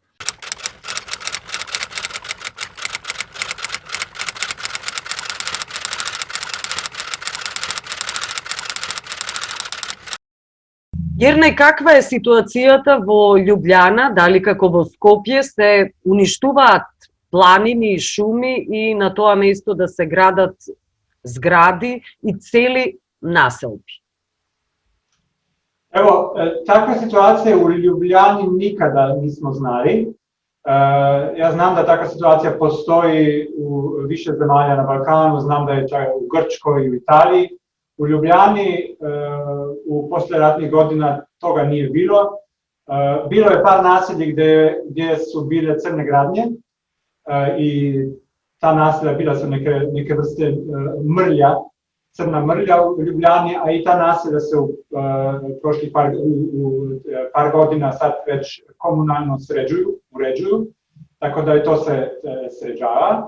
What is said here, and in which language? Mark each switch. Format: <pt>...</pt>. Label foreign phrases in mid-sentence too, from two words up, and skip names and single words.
<mk>Јерне, каква е ситуацијата во Љубљана, дали како во Скопје се уништуваат планини и шуми и на тоа место да се градат згради и цели населби?</mk> <sr>Ево, таква ситуација у Љубљани никада нисмо знали.</sr> <mk>Јас знам да</mk> <sr>таква ситуација постои у више земања на Балкану, знам да е чак у Грчкој и у Италiji.</sr> <hr>U Ljubljani u posleratnih godina toga nije bilo. Bilo je par naselji gdje su bile crne gradnje i ta naselja bila su neke vrste mrlja, crna mrlja u Ljubljani, a i ta naselja se u prošlih par godina sad već komunalno uređuju, tako da i to se sređava.</hr>